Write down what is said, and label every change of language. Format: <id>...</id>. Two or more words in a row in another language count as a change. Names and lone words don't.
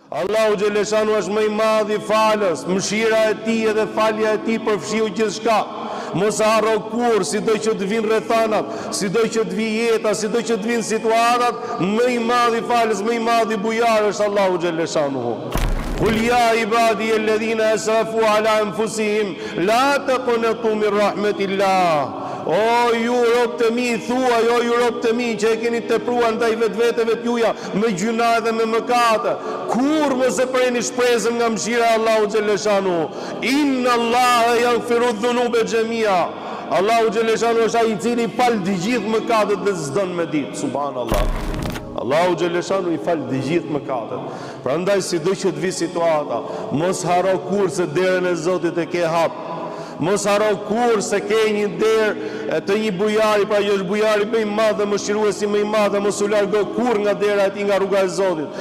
<sq>Allahu xhaleshanu është më i madh i falës, mëshira e tij dhe falja e tij përfshiu gjithçka. Mos harro kur, sido që të vinë rrethanat, sido që të vijë jeta, sido që të vinë situatat, më i madh i falës, më i madh i bujar është Allahu xhaleshanu.</sq> <ar>قل يا عبادي الذين أسرفوا على أنفسهم لا تقنطوا من رحمة الله.</ar> <sq>O ju rob të mi, thua, o ju rob të mi, që e keni tepruar ndaj vetëveteve t'juja me gjuna dhe me mëkate, kur mos e preni shpresën nga mëshira e Allahu xhaleshanu.</sq> <ar>إن الله يغفر الذنوب جميعا.</ar> <sq>Allahu xhaleshanu është ai i cili fal të gjithë mëkatet dhe s'don me ditë. Subhanallah. Allahu xhaleshanu i fal të gjithë mëkatet. Prandaj sido që të vi situata, mos haro kur se derën e Zotit e ke hap. Mos haro kur se ke një derë të një bujari, pra që është bujari më i madh dhe mëshiruesi më i madh, mos u largo kur nga dera e tij, nga rruga e Zotit.</sq>